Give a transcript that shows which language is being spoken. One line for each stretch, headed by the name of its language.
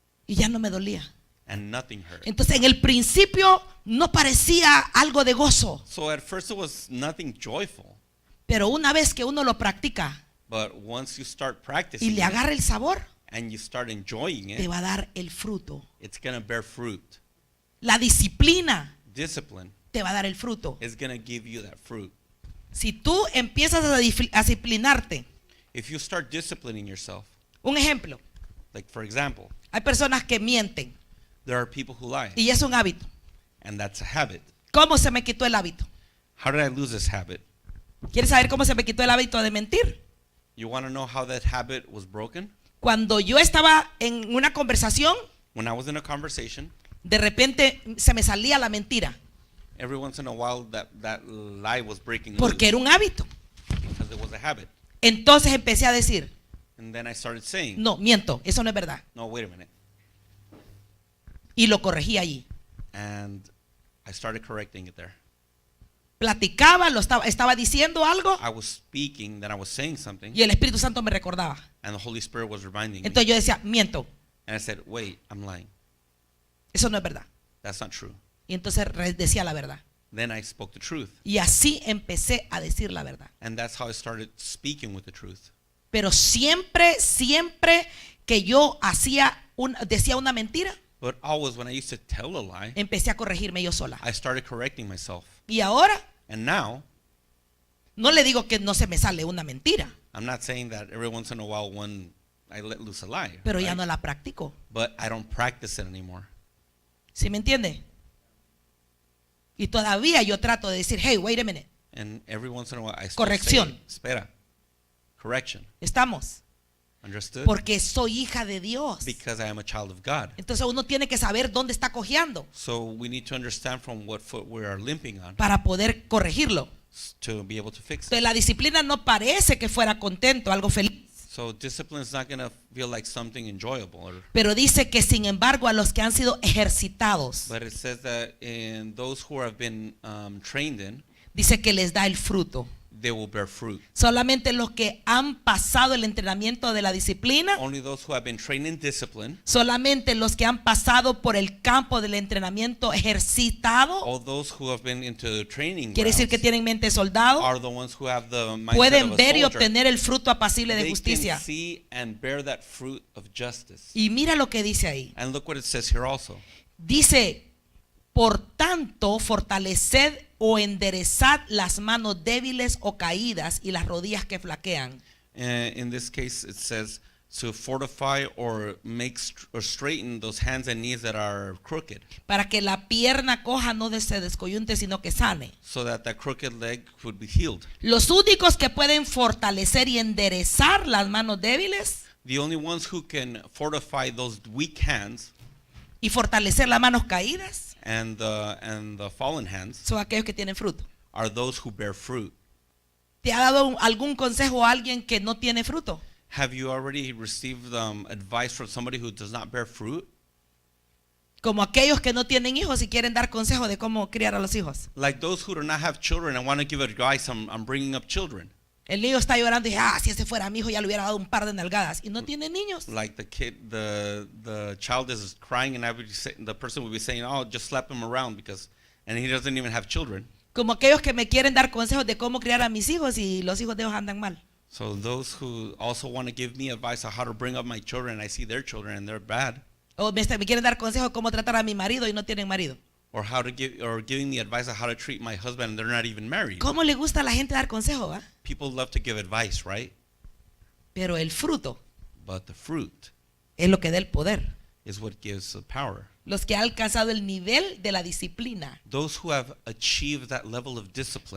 Spanish: Y ya no me dolía.
English: and nothing hurt.
Spanish: Entonces en el principio no parecía algo de gozo.
English: So at first it was nothing joyful.
Spanish: Pero una vez que uno lo practica
English: But once you start
Spanish: y
English: practicing
Spanish: le
English: it
Spanish: agarra el sabor,
English: and you start enjoying
Spanish: te
English: it,
Spanish: va a dar el fruto.
English: it's going to bear fruit.
Spanish: La disciplina
English: Discipline
Spanish: te va a dar el fruto.
English: is going to give you that fruit.
Spanish: Si tú empiezas a disciplinarte,
English: If you start disciplining yourself,
Spanish: un ejemplo,
English: like for example,
Spanish: Hay personas que mienten
English: There are people who lie,
Spanish: y es un hábito.
English: and that's a habit.
Spanish: ¿Cómo se me quitó el hábito?
English: How did I lose this habit?
Spanish: ¿Quieres saber cómo se me quitó el hábito de mentir?
English: You want to know how that habit was broken?
Spanish: Cuando yo estaba en una conversación,
English: When I was in a conversation,
Spanish: de repente se me salía la mentira,
English: every once in a while that lie was breaking
Spanish: porque era
English: loose
Spanish: un hábito.
English: because it was a habit.
Spanish: Entonces empecé a decir,
English: And then I started saying,
Spanish: no, miento, eso no es verdad.
English: no, wait a minute.
Spanish: Y lo corregí allí.
English: And I started correcting it there.
Spanish: Platicaba, estaba diciendo algo
English: I was speaking, then I was saying something,
Spanish: y el Espíritu Santo me recordaba.
English: and the Holy Spirit was reminding me.
Spanish: Entonces yo decía, miento,
English: And I said, wait, I'm lying.
Spanish: eso no es verdad.
English: That's not true.
Spanish: Y entonces decía la verdad.
English: Then I spoke the truth.
Spanish: Y así empecé a decir la verdad.
English: And that's how I started speaking with the truth.
Spanish: Pero siempre que yo decía una mentira,
English: But always when I used to tell a lie,
Spanish: empecé a corregirme yo sola.
English: I started correcting myself.
Spanish: Y ahora
English: And now,
Spanish: no le digo que no se me sale una mentira,
English: I'm not saying that every once in a while I let loose a lie.
Spanish: pero ya
English: right?
Spanish: no la practico.
English: But I don't practice it anymore.
Spanish: ¿Sí me entiende? Y todavía yo trato de decir,
English: hey, wait a minute, And every once in a while I still
Spanish: Corrección.
English: say,
Spanish: espera,
English: correction.
Spanish: ¿estamos?
English: Understood?
Spanish: Porque soy hija de Dios.
English: Because I am a child of God.
Spanish: Entonces uno tiene que saber dónde está cojeando
English: So we need to understand from what foot we are limping on
Spanish: para poder corregirlo.
English: to be able to fix it.
Spanish: Entonces la disciplina no parece que fuera contento, algo feliz.
English: So discipline is not going to feel like something enjoyable.
Spanish: Pero dice que sin embargo a los que han sido ejercitados,
English: But it says that in those who have been trained in,
Spanish: dice que les da el fruto.
English: they will bear fruit.
Spanish: Solamente los que han pasado el entrenamiento de la disciplina,
English: Only those who have been trained in discipline,
Spanish: solamente los que han pasado por el campo del entrenamiento ejercitado,
English: all those who have been into the training
Spanish: quiere decir que
English: grounds,
Spanish: tienen mente de soldado,
English: are the ones who have the mindset
Spanish: pueden
English: of a
Spanish: ver y
English: soldier.
Spanish: obtener el fruto apacible de
English: They
Spanish: justicia.
English: can see and bear that fruit of justice.
Spanish: Y mira lo que dice ahí.
English: And look what it says here also.
Spanish: Dice, por tanto, fortaleced o enderezad las manos débiles o caídas y las rodillas que flaquean.
English: In this case, it says to fortify or or straighten those hands and knees that are crooked,
Spanish: Para que la pierna coja no se descoyunte, sino que sane.
English: so that that crooked leg would be healed.
Spanish: Los únicos que pueden fortalecer y enderezar las manos débiles
English: The only ones who can fortify those weak hands
Spanish: y fortalecer las manos caídas
English: and the fallen hands
Spanish: son aquellos que tienen fruto.
English: are those who bear fruit.
Spanish: ¿Te ha dado algún consejo a alguien que no tiene fruto?
English: Have you already received advice from somebody who does not bear fruit?
Spanish: Como aquellos que no tienen hijos y quieren dar consejo de cómo criar a los hijos.
English: Like those who do not have children and want to give advice on bringing up children.
Spanish: El niño está llorando y dice, si ese fuera mi hijo ya le hubiera dado un par de nalgadas. Y no tiene niños.
English: Like the child is crying and the person would be saying, oh, just slap him around and he doesn't even have children.
Spanish: Como aquellos que me quieren dar consejos de cómo criar a mis hijos y los hijos de ellos andan mal.
English: So those who also want to give me advice on how to bring up my children, I see their children and they're bad.
Spanish: O me quieren dar consejos de cómo tratar a mi marido y no tienen marido.
English: Or giving me advice on how to treat my husband and they're not even married.
Spanish: ¿Cómo le gusta a la gente dar consejos, va?
English: People love to give advice, right?
Spanish: Pero el fruto
English: But the fruit
Spanish: es lo que da el poder.
English: is what gives the power.
Spanish: Los que han alcanzado el nivel de la disciplina.
English: Those who have achieved that level of discipline.